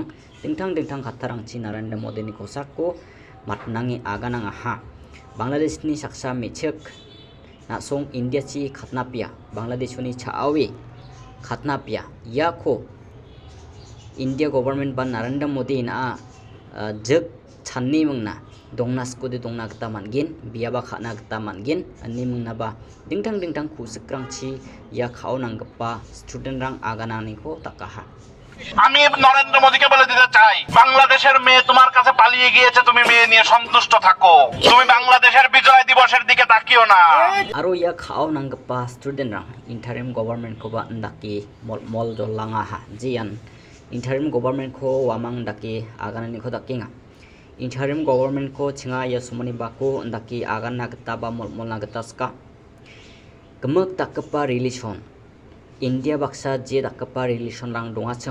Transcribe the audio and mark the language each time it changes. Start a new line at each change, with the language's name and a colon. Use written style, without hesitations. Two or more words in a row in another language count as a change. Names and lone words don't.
Garo: dengtang khatharangchi Narendra Modi ni kosakko matnangi agananga ha Bangladesh ni saksa mechek na song India chi khatnapia Bangladesh ni chaawi khatnapia yako
English: India government
Garo: ba Narendra Modi na jek channi mungna dongna skode dongna gata mangin biaba khana gata mangin ani mungna ba dingtang kusukrangchi ya khaunang gappa student rang aganani ko takaha
Bangla: আমি নরেন্দ্র মোদীকে বলে দিতে চাই বাংলাদেশের মেয়ে তোমার কাছে পালিয়ে গিয়েছে তুমি মেয়ে নিয়ে সন্তুষ্ট থাকো তুমি বাংলাদেশের বিজয় দিবসের দিকে তাকিও না
Garo: aro ya khaunang gappa student rang
English: interim government
Garo: ko ba ndaki mol jolanga ha jian
English: interim government
Garo: ko wamang ndaki aganani ko dakinga
English: interim government
Garo: ko chinga ya sumani ba ko ndaki agana gata ba molna gata ska gemek takpa relation India baksa je dakpa relation rang dongacham